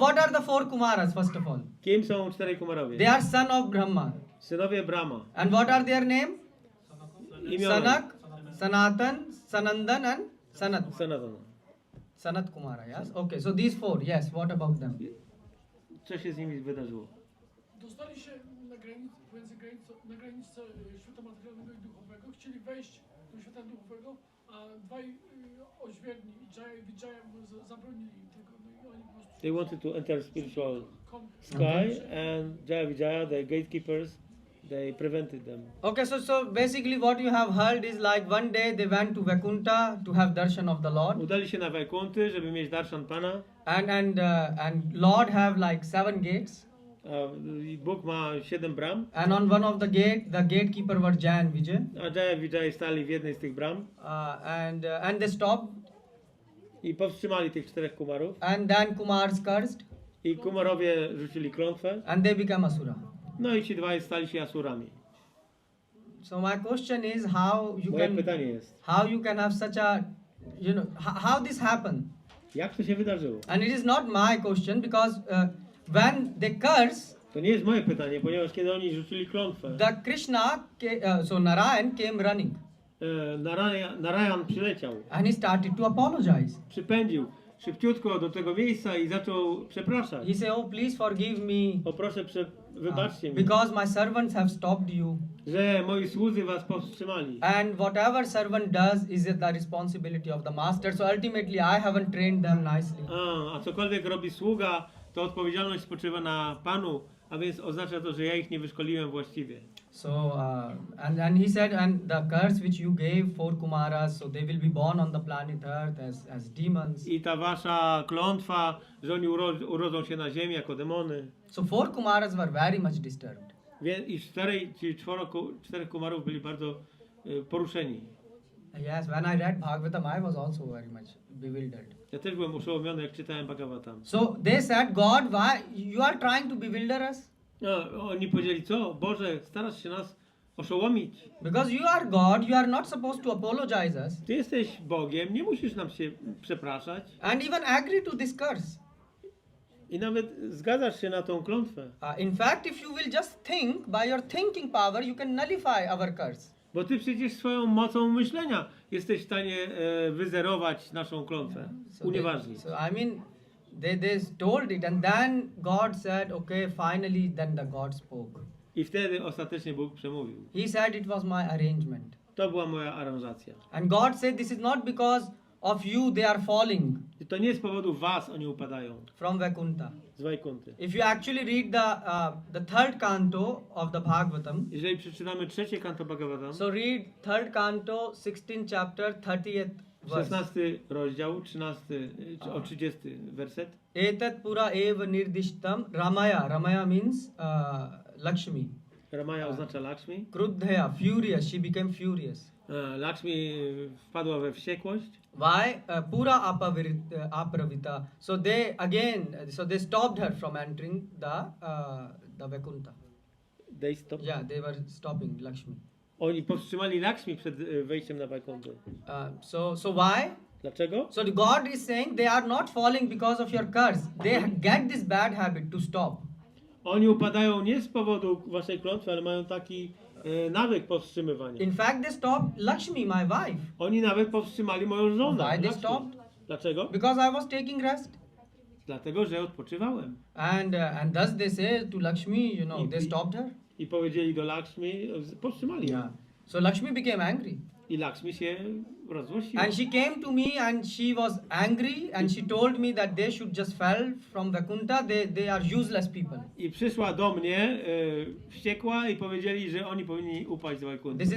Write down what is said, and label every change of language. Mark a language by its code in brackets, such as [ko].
[en] what are the 4 Kumaras first of all? [pl] Kim są 4 kumarowie? [en] They are son of Brahma. [pl] Synowie Brahma. [en] And what are their name? [pl] Imiona. [en] Sanak, Sanatan, Sanandan and Sanat. [pl] Sanatana. [en] Sanat Kumara, yes? Okay, so these 4, yes, what about them? [pl] Co się z nimi wydarzyło? Dostali się na granicę świata materialnego i duchowego, chcieli wejść do świata duchowego, a dwaj oźwierni, Jaya i Vijaya, zabronili im tego, no i oni po prostu... [en] They wanted to enter spiritual sky and Jaya Vijaya, the gatekeepers, they prevented them. Okay, so basically what you have heard is like one day they went to Vaikuntha to have darshan of the Lord. [pl] Udali się na Wajkunty, żeby mieć darshan Pana. [en] And Lord have like 7 gates. [pl] Bóg ma 7 bram. [en] And on one of the gatekeeper was Jaya and Vijay. [pl] A Jaya Vijay stali w jednej z tych bram. [en] And they stopped. [pl] I powstrzymali tych 4 kumarów. [en] And then Kumars cursed. [pl] I kumarowie rzucili klątwę. [en] And they became asura. [pl] No i ci dwaj stali się asurami. [en] So my question is [pl] Moje pytanie jest, [en] how you can have such a, you know, how this happened? [pl] jak to się wydarzyło? [en] And it is not my question because when they curse, [pl] To nie jest moje pytanie, ponieważ kiedy oni rzucili klątwę, [en] the Krishna, so Narayan came running [pl] Narayan przyleciał, [en] and he started to apologize. [pl] przypędził, szybciutko do tego miejsca i zaczął przepraszać. [en] He said, oh, please forgive me, [pl] O proszę, wybaczcie mi, [en] because my servants have stopped you. [pl] że moi słudzy was powstrzymali. [en] And whatever servant does is the responsibility of the master. So ultimately, I haven't trained them nicely. [pl] A cokolwiek robi sługa, to odpowiedzialność spoczywa na Panu, a więc oznacza to, że ja ich nie wyszkoliłem właściwie. [en] So, and he said, and the curse which you gave for Kumaras, so they will be born on the planet Earth as demons. [pl] I ta wasza klątwa, że oni urodzą się na ziemi jako demony. [en] So 4 Kumaras were very much disturbed. [pl] I czterech kumarów byli bardzo poruszeni. [en] Yes, when I read Bhagavatam, I was also very much bewildered. [pl] Ja też byłem oszołomiony, jak czytałem Bhagavatam. [en] So they said, God, why you are trying to bewilder us? [pl] No, oni powiedzieli, co? Boże, starasz się nas oszołomić. [en] Because you are God, you are not supposed to apologize us [pl] Ty jesteś Bogiem, nie musisz nam się przepraszać. [en] and even agree to this curse. [pl] I nawet zgadzasz się na tą klątwę. [en] In fact, if you will just think, by your thinking power, you can nullify our curse. [pl] Bo ty przecież swoją mocą myślenia jesteś w stanie wyzerować naszą klątwę. Unieważnić. [en] So I mean, they told it, and then God said, okay, finally, then the God spoke. [pl] I wtedy ostatecznie Bóg przemówił. [en] He said it was my arrangement. [pl] To była moja aranżacja. [en] And God said, this is not because of you they are falling [pl] I to nie z powodu was oni upadają [en] from Vaikuntha. [pl] z Wajkunty. [en] If you actually read the third canto of the Bhagavatam, [pl] Jeżeli przeczytamy trzecie kanto Bhagavatam, [en] so read third canto, 16th chapter, 30th verse. [pl] 16 rozdział, 30 werset. [sa] Etat pura eva nirdishtam Ramaya. [en] Ramaya means Lakshmi. [pl] Ramaya oznacza Lakshmi. [en] Krudhaya, furious. She became furious. [pl] Lakshmi wpadła we wściekłość. [sa] Why? Pura apravita. [en] So they again, so they stopped her from entering the Vaikuntha. They stop. Yeah, they were stopping Lakshmi. [pl] Oni powstrzymali Lakshmi przed wejściem na Wajkuntę. [en] So why? [pl] Dlaczego? [en] So the God is saying they are not falling because of your curse. They get this bad habit to stop. [pl] Oni upadają nie z powodu waszej klątwy, ale mają taki nawyk powstrzymywania. [en] In fact, they stopped Lakshmi, my wife. [pl] Oni nawet powstrzymali moją żonę. [en] Why they [pl] Lakshmi. [en] stopped? [pl] Dlaczego? [en] Because I was taking rest. [pl] Dlatego, że odpoczywałem. [en] And thus they say to Lakshmi, you know, they stopped her. [pl] I powiedzieli do Lakshmi, powstrzymali ją. [en] So Lakshmi became angry. [pl] I Lakshmi się rozłościła. [en] And she came to me and she was angry and she told me that they should just fell from Vaikuntha. They are useless people. [pl] I przyszła do mnie wściekła i powiedzieli, że oni powinni upaść z Wajkunty.